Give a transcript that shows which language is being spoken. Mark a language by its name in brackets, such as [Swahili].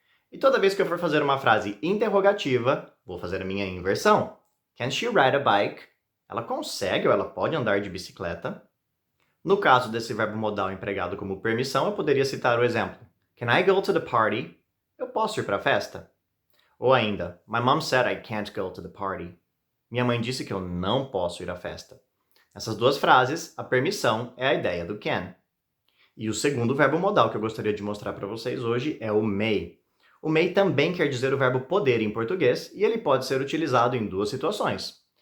[Portuguese] E toda vez que eu for fazer uma frase interrogativa, vou fazer a minha inversão. [English] Can she ride a bike? [Portuguese] Ela consegue ou ela pode andar de bicicleta? No caso desse verbo modal empregado como permissão, eu poderia citar o exemplo. [English] Can I go to the party? [Portuguese] Eu posso ir para a festa? Ou ainda, [English] My mom said I can't go to the party. [Portuguese] Minha mãe disse que eu não posso ir à festa. Nessas duas frases, a permissão é a ideia do can. E o segundo verbo modal que eu gostaria de mostrar para vocês hoje é o may. O may também quer dizer o verbo poder em português e ele pode ser utilizado em duas situações.